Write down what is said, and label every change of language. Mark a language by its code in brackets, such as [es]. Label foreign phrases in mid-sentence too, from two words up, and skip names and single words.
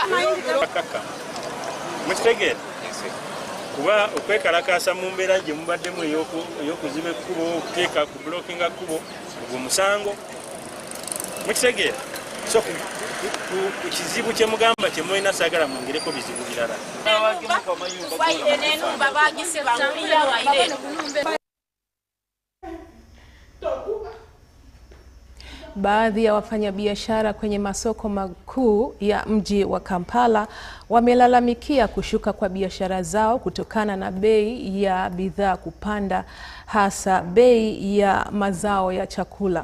[lg] mukitegere kuba okwekalakasa mu mbeera gye mubaddemu eyokuziba ekkubo okuteeka ku blockinga kkubo ogwo musango mukitegere. So kizibu kye mugamba kye mulina saagala mwongereko bizibu birala. [sw] Baadhi ya wafanyabiashara kwenye masoko makuu ya mji wa Kampala wamelalamikia kushuka kwa biashara zao kutokana na bei ya bidhaa kupanda, hasa bei ya mazao ya chakula.